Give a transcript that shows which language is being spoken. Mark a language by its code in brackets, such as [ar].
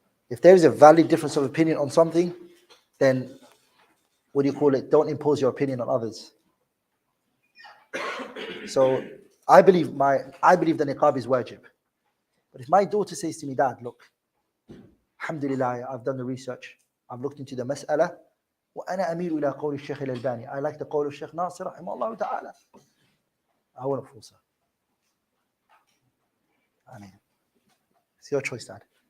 [en] If there is a valid difference of opinion on something, then what do you call it? Don't impose your opinion on others. So I believe the niqab is wajib. But if my daughter says to me, Dad, look, alhamdulillah, I've done the research, I've looked into the mas'ala, [ar] وأنا أميل إلى قول الشيخ الألباني. [en] I like the [ar] قول الشيخ ناصر رحمه الله تعالى. [en] I won't force her. I mean, it's your choice, Dad.